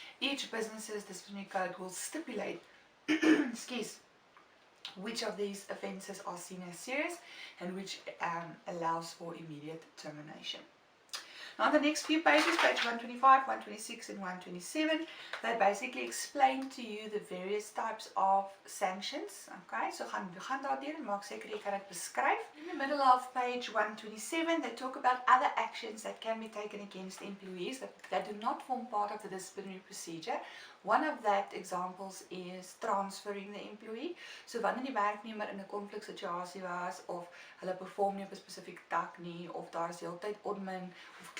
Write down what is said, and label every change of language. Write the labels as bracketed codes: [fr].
[en] Each business's disciplinary code will stipulate which of these offences are seen as serious and which allows for immediate termination. Now on the next few pages, page 125, 126 and 127, they basically explain to you the various types of sanctions. [af] Okay, so gaan daardeur en maak seker jy kan dit beskryf. [en] In the middle of page 127, they talk about other actions that can be taken against employees that do not form part of the disciplinary procedure. One of that examples is transferring the employee. [af] So wanneer die werknemer in 'n konfliksituasie was of hulle perform nie op 'n spesifieke tak nie of daar is heeltyd onmin of